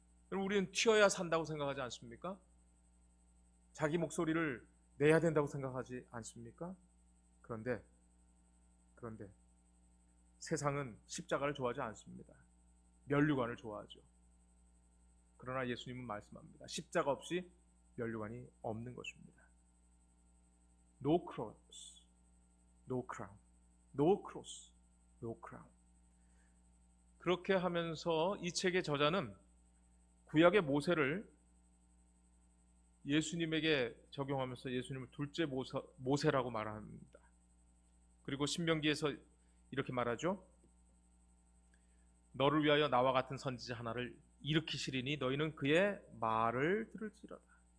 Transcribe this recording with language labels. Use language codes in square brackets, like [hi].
[ko] 우리는 튀어야 산다고 생각하지 않습니까? 자기 목소리를 내야 된다고 생각하지 않습니까? 그런데 세상은 십자가를 좋아하지 않습니다. 면류관을 좋아하죠. 그러나 예수님은 말씀합니다. 십자가 없이 면류관이 없는 것입니다. [en] No cross, no crown, no cross, no crown. [ko] 그렇게 하면서 이 책의 저자는 구약의 모세를 예수님에게 적용하면서 예수님을 둘째 모세라고 말합니다. 그리고 신명기에서 이렇게 말하죠. 너를 위하여 나와 같은 선지자 하나를 일으키시리니 너희는 그의 말을 들을지어다.